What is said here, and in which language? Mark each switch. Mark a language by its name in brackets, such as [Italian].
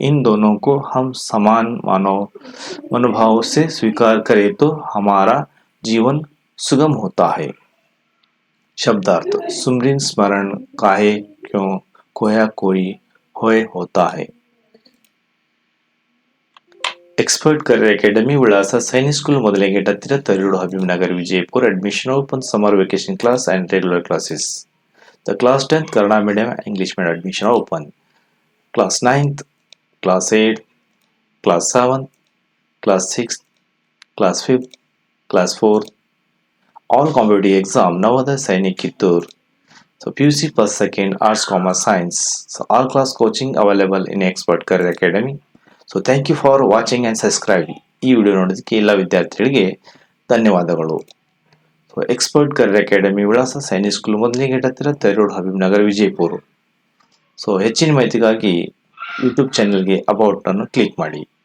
[Hindi] इन दोनों को हम समान मनोभाव से स्वीकार करें तो हमारा जीवन सुगम होता है। शब्दार्थ सुमरिन स्मरण काहे क्यों खोया कोई होए होता है। [Kannada] ಎಕ್ಸ್ಪರ್ಟ್ ಕರಿಯರ್ ಅಕಾಡೆಮಿ ವಿಳಾಸ ಸೈನಿಕ್ ಸ್ಕೂಲ್ ಮೊದಲನೇ ಗೇಟ್ ಹತ್ತಿರ Tarur Habibnagar Vijayapura. [English] Admission open summer vacation class and regular classes. The class 10th Kannada medium English medium admission open. Class 9th, class 8, class 7th, class 6th, class 5th, class 4th. All competitive exam Navodaya Sainik Kittur. So PUC first, second, arts, commerce, science. So all class coaching available in Expert Career Academy. So thank you for watching and subscribe. [Kannada] ಈ video ನೋಡೋದಕ್ಕೆ ಎಲ್ಲ ವಿದ್ಯಾರ್ಥಿಗಳಿಗೆ ಧನ್ಯವಾದಗಳು. So expert career academy ವಿಳಾಸ Sainik school ಮೊದಲನೇ gate ಹತ್ತಿರ Tarur Habibnagar Vijayapura. So ಹೆಚ್ಚಿನ ಮಾಹಿತಿಗಾಗಿ ಯೂಟ್ಯೂಬ್ ಚಾನೆಲ್ಗೆ ಅಬೌಟ್ ಅನ್ನು ಕ್ಲಿಕ್ ಮಾಡಿ.